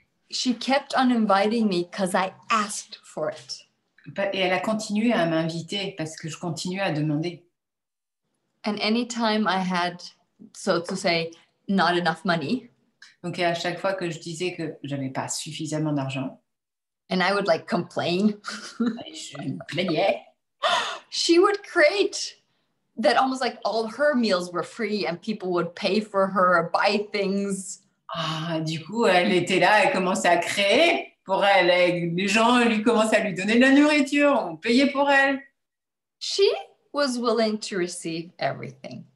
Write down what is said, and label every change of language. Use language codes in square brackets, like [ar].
[en] she kept on inviting me because I asked for it. [fr] Et elle a continué à m'inviter parce que je continuais à demander. [en] And anytime I had, so to say, not enough money. [fr] Donc à chaque fois que je disais que j'avais pas suffisamment d'argent. [en] And I would like complain. [fr] Je me plaignais. [en] She would create that almost like all her meals were free and people would pay for her or buy things. [fr] Ah, du coup, elle était là, elle commençait à créer pour elle. Et les gens lui commençaient à lui donner de la nourriture, on payait pour elle. [en] She was willing to receive everything.